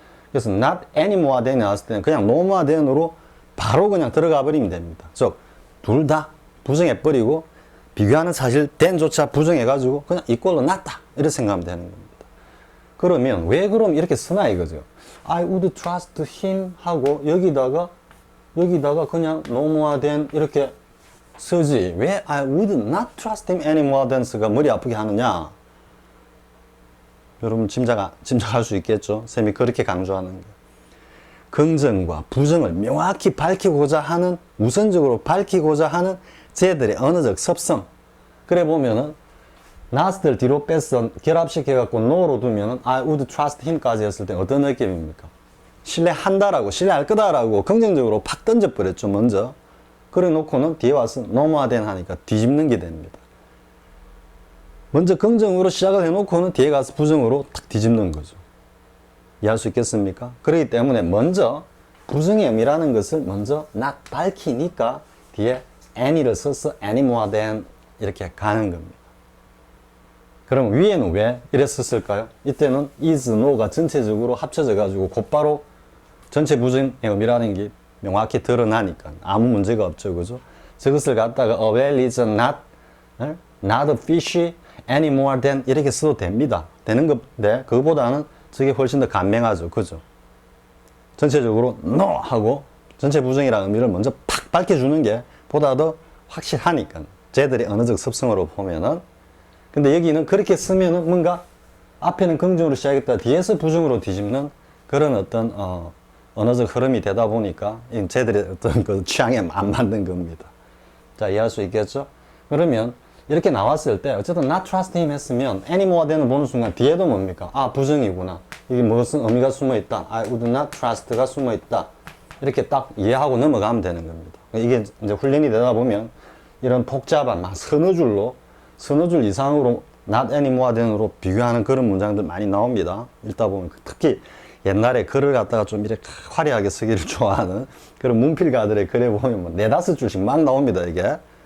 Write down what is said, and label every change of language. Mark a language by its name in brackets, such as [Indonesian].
[Korean] 그래서 not any more than이 나왔을 때는 그냥 no more than으로 바로 그냥 들어가 버리면 됩니다. 즉, 둘 다 부정해 버리고 비교하는 사실 than조차 부정해 가지고 그냥 이꼴로 낫다 이렇게 생각하면 되는 겁니다. 그러면 왜 그럼 이렇게 쓰나 이거죠. [English] I would trust him [Korean] 하고 여기다가 그냥 no more than 이렇게 쓰지 왜 [English] I would not trust him any more than [Korean] 가 머리 아프게 하느냐. 여러분 짐작할 수 있겠죠. 쌤이 그렇게 강조하는 거. 긍정과 부정을 명확히 밝히고자 하는, 우선적으로 밝히고자 하는 쟤들의 언어적 습성. 그래 보면은 not을 뒤로 빼서 결합시켜갖고 no로 두면은 [English] I would trust him [Korean] 까지 했을 때 어떤 느낌입니까? 신뢰한다라고, 신뢰할 거다라고 긍정적으로 팍 던져버렸죠, 먼저. 그래 놓고는 뒤에 와서 no more than 하니까 뒤집는 게 됩니다. 먼저 긍정으로 시작을 해놓고는 뒤에 가서 부정으로 탁 뒤집는 거죠. 이해할 수 있겠습니까? 그렇기 때문에 먼저 부정의 의미라는 것을 먼저 not 밝히니까 뒤에 any를 써서 any more than 이렇게 가는 겁니다. 그럼 위에는 왜 이랬었을까요? 이때는 is, no가 전체적으로 합쳐져 가지고 곧바로 전체 부정의 의미라는 게 명확히 드러나니까 아무 문제가 없죠. 그죠? 저것을 갖다가 [English] a whale is not a fish any more than [Korean] 이렇게 써도 됩니다. 되는 건데 그거보다는 저게 훨씬 더 간명하죠. 그죠? 전체적으로 no 하고 전체 부정이라는 의미를 먼저 팍 밝혀주는 게 보다 더 확실하니까 쟤들의 언어적 습성으로 보면은. 근데 여기는 그렇게 쓰면은 뭔가 앞에는 긍정으로 시작했다 뒤에서 부정으로 뒤집는 그런 어떤 언어적 흐름이 되다 보니까 쟤들의 어떤 그 취향에 안 맞는 겁니다. 자, 이해할 수 있겠죠? 그러면 이렇게 나왔을 때 어쨌든 not trust him 했으면 any more than을 보는 순간 뒤에도 뭡니까? 아, 부정이구나. 이게 무슨 의미가 숨어 있다. [English] I would not trust [Korean] 가 숨어 있다. 이렇게 딱 이해하고 넘어가면 되는 겁니다. 이게 이제 훈련이 되다 보면 이런 복잡한 막 서너 줄 이상으로 not any more than으로 비교하는 그런 문장들 많이 나옵니다. 읽다 보면 특히 옛날에 글을 갖다가 좀 이렇게 화려하게 쓰기를 좋아하는 그런 문필가들의 글에 보면 뭐 4-5줄씩 막 나옵니다, 이게.